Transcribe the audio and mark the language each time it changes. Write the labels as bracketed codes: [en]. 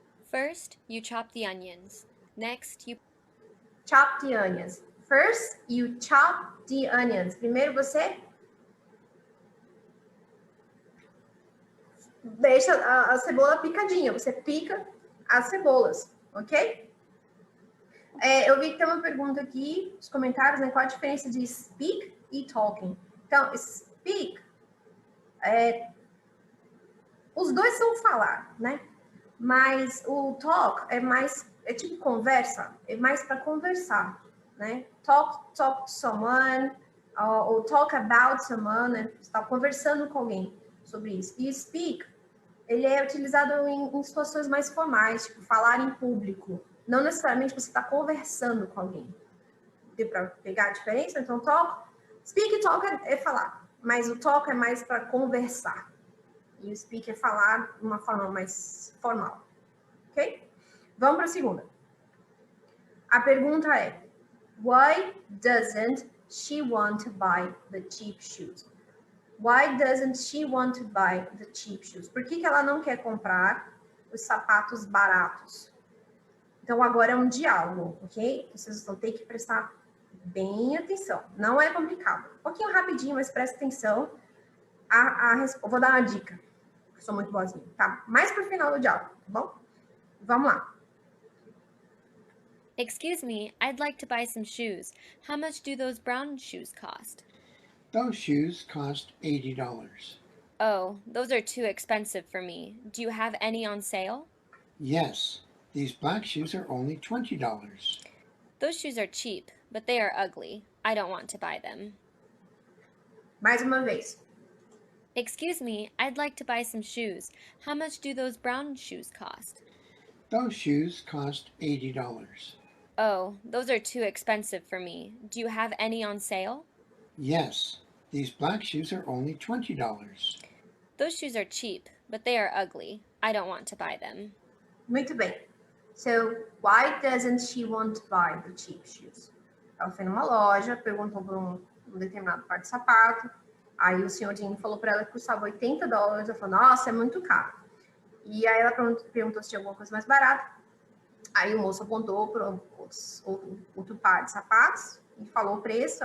[en] First, you chop the onions. Next, you chop the onions. First, you chop the onions. [pt] Primeiro você deixa a cebola picadinha. Você pica as cebolas, ok? Eu vi que tem uma pergunta aqui nos comentários, né? Qual a diferença de speak e talking? Então, speak, os dois são falar, né? Mas o talk é tipo conversa, é mais para conversar, né? [en] Talk to someone, [pt] ou [en] talk about someone, [pt] né? Você está conversando com alguém sobre isso. E speak, ele é utilizado em situações mais formais, tipo falar em público. Não necessariamente você está conversando com alguém. Deu para pegar a diferença? Então, talk, speak e talk é falar, mas o talk é mais para conversar. E o speak é falar de uma forma mais formal. Ok? Vamos para a segunda. A pergunta é: [en] Why doesn't she want to buy the cheap shoes? Why doesn't she want to buy the cheap shoes? [pt] Por que ela não quer comprar os sapatos baratos? Então, agora é um diálogo, ok? Vocês vão ter que prestar bem atenção. Não é complicado. Um pouquinho rapidinho, mas presta atenção. Eu vou dar uma dica. Eu sou muito boazinha, tá? Mais pro final do diálogo, tá bom? Vamos lá. [en] Excuse me, I'd like to buy some shoes. How much do those brown shoes cost? Those shoes cost $80. Oh, those are too expensive for me. Do you have any on sale? Yes, these black shoes are only $20. Those shoes are cheap, but they are ugly. I don't want to buy them. [pt] Mais uma vez. [en] Excuse me, I'd like to buy some shoes. How much do those brown shoes cost? Those shoes cost $80. Oh, those are too expensive for me. Do you have any on sale? Yes, these black shoes are only $20. Those shoes are cheap, but they are ugly. I don't want to buy them. [pt] Muito bem. [en] So, why doesn't she want to buy the cheap shoes? [pt] Ela foi numa loja, perguntou por um determinado par de sapato. Aí o senhorzinho falou para ela que custava $80. Ela falou, nossa, é muito caro. E aí ela perguntou se tinha alguma coisa mais barata. Aí o moço apontou para outro par de sapatos e falou o preço.